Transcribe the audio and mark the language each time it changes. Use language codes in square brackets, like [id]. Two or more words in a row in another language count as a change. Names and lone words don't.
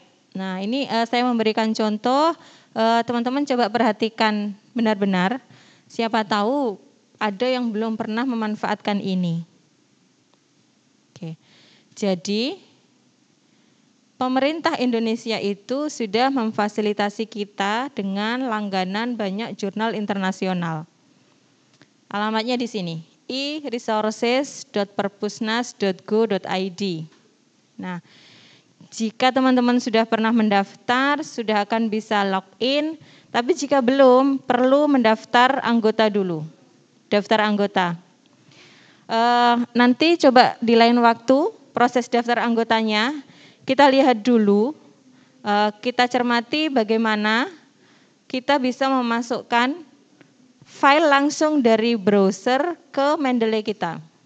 [id] Nah ini saya memberikan contoh, teman-teman coba perhatikan benar-benar, siapa tahu ada yang belum pernah memanfaatkan ini. Oke. Jadi pemerintah Indonesia itu sudah memfasilitasi kita dengan langganan banyak jurnal internasional. Alamatnya di sini, e-resources.perpusnas.go.id. Nah, jika teman-teman sudah pernah mendaftar, sudah akan bisa login, tapi jika belum, perlu mendaftar anggota dulu. Daftar anggota. Nanti coba di lain waktu, proses daftar anggotanya, kita lihat dulu, kita cermati bagaimana kita bisa memasukkan file langsung dari browser ke Mendeley kita.